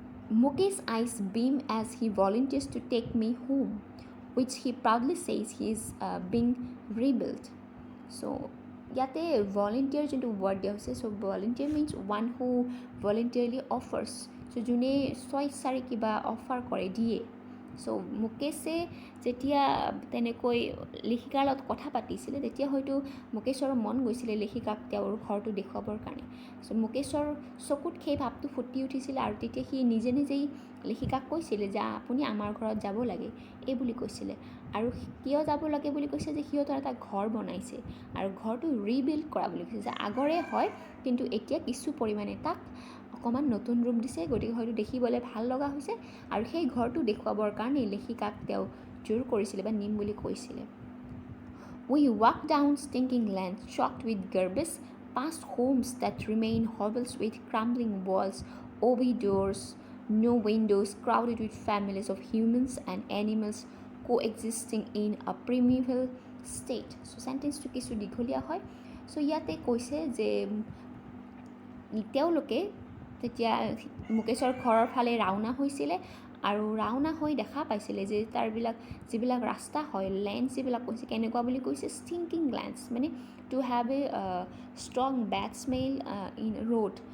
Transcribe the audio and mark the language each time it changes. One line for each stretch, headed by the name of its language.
English: Mukesh eyes beam as he volunteers to take me home, which he proudly says he is being rebuilt. So
Assamese: ইয়াতে volunteer যোনটো word দিয়া হৈছে,
English: So' volunteer means one who voluntarily offers.
Assamese: চ' যোনে স্বইচ্ছাৰে কিবা offer কৰে, দিয়ে। চ' মুকেশে যেতিয়া তেনেকৈ লেখিকাৰ লগত কথা পাতিছিলে, তেতিয়া হয়তো মুকেশৰ মন গৈছিলে লেখিকাক তেওঁৰ ঘৰটো দেখুৱাবৰ কাৰণে। চ' মুকেশৰ চকুত সেই ভাৱটো ফুটি উঠিছিলে আৰু তেতিয়া সি নিজেই লেখিকাক কৈছিলে যে আপুনি আমাৰ ঘৰত যাব লাগে, এই বুলি কৈছিলে। আৰু কিয় যাব লাগে বুলি কৈছে যে সিহঁতৰ এটা ঘৰ বনাইছে আৰু ঘৰটো ৰিবিল্ড কৰা বুলি কৈছে, যে আগৰে হয় কিন্তু এতিয়া কিছু পৰিমাণে তাক অকণমান নতুন ৰূপ দিছে, গতিকে হয়তো দেখিবলৈ ভাল লগা হৈছে। আৰু সেই ঘৰটো দেখুৱাবৰ কাৰণে লেখিকাক তেওঁ জোৰ কৰিছিলে বা নিম বুলি কৈছিলে।
English: We walk down stinking lanes choked with garbage, past homes that remain hovels with crumbling walls, obi doors, no windows, crowded with families of humans and animals coexisting in a primeval state.
Assamese: So চেণ্টেন্সটো কিছু দীঘলীয়া হয়। চ' ইয়াতে কৈছে যে তেওঁলোকে তেতিয়া মুকেশৰ ঘৰৰ ফালে ৰাওনা হৈছিলে আৰু ৰাওনা হৈ দেখা পাইছিলে যে যিবিলাক ৰাস্তা হয়, লেণ্ডছ যিবিলাক কৈছে, কেনেকুৱা বুলি কৈছে, ষ্টিংকিং লেণ্ডছ, মানে
English: To have a strong bad smell in road.